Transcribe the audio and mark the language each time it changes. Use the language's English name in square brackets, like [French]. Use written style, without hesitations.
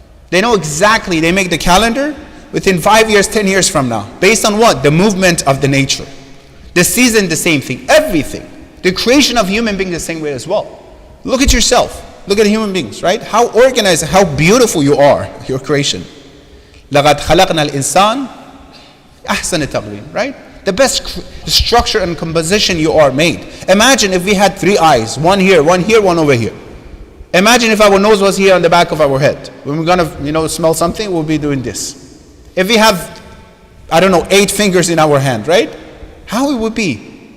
[English] They know exactly, they make the calendar within 5 years, 10 years from now. Based on what? The movement of the nature. The season, the same thing. Everything. The creation of human beings the same way as well. Look at yourself. Look at human beings, right? How organized, how beautiful you are, your creation. [Arabic] لَقَدْ خَلَقْنَا الْإِنسَانِ أَحْسَنَ تَقْوِيمٍ, right? [English] The best structure and composition you are made. Imagine if we had 3 eyes, one here, one over here. Imagine if our nose was here on the back of our head. When we're gonna, smell something, we'll be doing this. If we have, 8 fingers in our hand, right? How it would be?